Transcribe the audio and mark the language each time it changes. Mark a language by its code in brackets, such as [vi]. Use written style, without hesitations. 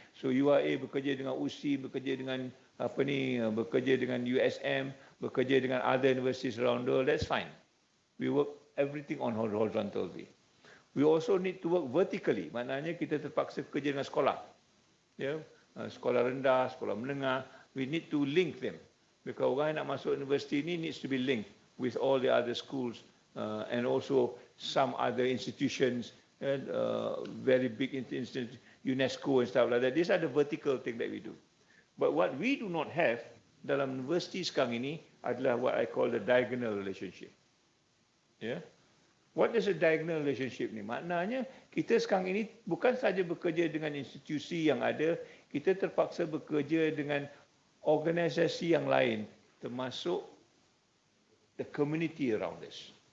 [ms] So UIA bekerja dengan USI, bekerja dengan bekerja dengan USM, bekerja dengan other universities around the world. [en] That's fine. We work everything on horizontally. We also need to work vertically. [ms] Maknanya kita terpaksa bekerja dengan sekolah. [en] Yeah? Sekolah rendah, sekolah menengah. We need to link them. Because orang yang nak masuk universiti ini needs to be linked with all the other schools and also some other institutions, very big institutions, UNESCO and stuff like that. These are the vertical thing that we do. But what we do not have dalam universiti sekarang ini adalah what I call the diagonal relationship. Yeah? What is a diagonal relationship ni? [ms] Maknanya kita sekarang ini bukan saja bekerja dengan institusi yang ada, kita terpaksa bekerja dengan organisasi yang lain, termasuk the community around us.